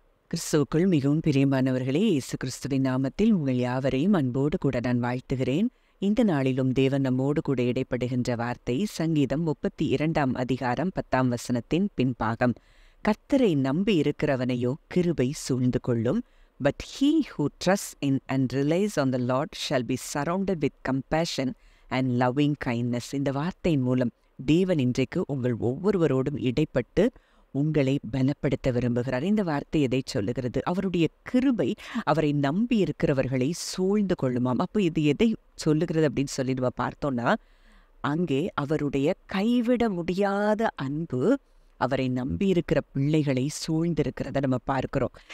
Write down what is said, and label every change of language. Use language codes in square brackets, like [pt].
[ta] கிறிஸ்துவுக்குள் மிகவும் பிரியமானவர்களே, இயேசு கிறிஸ்துவின் நாமத்தில் உங்கள் யாவரையும் அன்போடு கூட நான் வாழ்த்துகிறேன். இந்த நாளிலும் தேவன் நம்மோடு கூட இடைப்படுகின்ற வார்த்தை சங்கீதம் 32 அதிகாரம் 10 வசனத்தின் பின்பாகம். கர்த்தரை நம்பி இருக்கிறவனையோ கிருபை சூழ்ந்து கொள்ளும். [en] But he who trusts in and relies on the Lord shall be surrounded with compassion and loving kindness. [ta] இந்த வார்த்தையின் மூலம் தேவன் இன்றைக்கு உங்கள் ஒவ்வொருவரோடும் இடைப்பட்டு உங்களை பலப்படுத்த விரும்புகிறார். இந்த வார்த்தை எதை சொல்லுகிறது? அவருடைய கிருபை அவரை நம்பி இருக்கிறவர்களை சூழ்ந்து கொள்ளுமாம். அப்போ இது எதை சொல்லுகிறது அப்படின்னு சொல்லி நம்ம பார்த்தோம்னா, அங்கே அவருடைய கைவிட முடியாத அன்பு அவரை நம்பி இருக்கிற பிள்ளைகளை சூழ்ந்திருக்கிறத நம்ம பார்க்கிறோம்.